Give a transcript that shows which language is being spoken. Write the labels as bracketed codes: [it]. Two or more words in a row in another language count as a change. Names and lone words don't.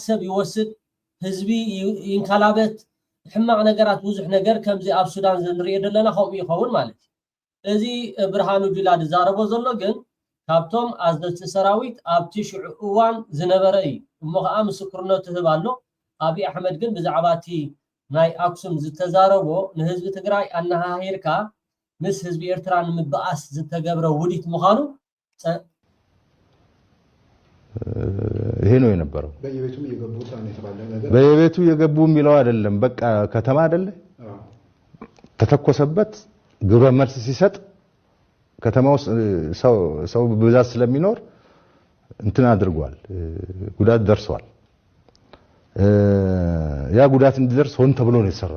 [ti] ሰብ ይወስድ፣ ህዝቢ ይንከላበት፣ ሕማቅ ነገራት ብዙሕ ነገር ከምዚ ኣብ ሱዳን ዝንሪኦ ዘለና ከምኡ ይኸውን ማለት እዩ። እዚ ብርሃኑ ጁላ ዝዛረቦ ዘሎ ግን ካብቶም ኣዘዝቲ ሰራዊት ኣብቲ ሽዑ እዋን ዝነበረ እዩ እሞ ከዓ ምስክርነቱ ዝህብ ኣሎ። ኣብይ ኣሕመድ ግን ብዛዕባ እቲ ናይ ኣክሱም ዝተዛረቦ ንህዝቢ ትግራይ ኣነሃሂርካ ምስ ህዝቢ ኤርትራ ንምብኣስ ዝተገብረ ውዲት ምዃኑ [am] ይሄ ነው የነበረው። በየቤቱ የገቡ የሚለው አይደለም። በቃ ከተማ አይደለ ተተኮሰበት። ግብረ መልስ ሲሰጥ ከተማ ውስጥ ሰው በብዛት ስለሚኖር እንትን አድርጓል ጉዳት ደርሷል ያ ጉዳት እንዲደርስ ሆን ተብሎ ነው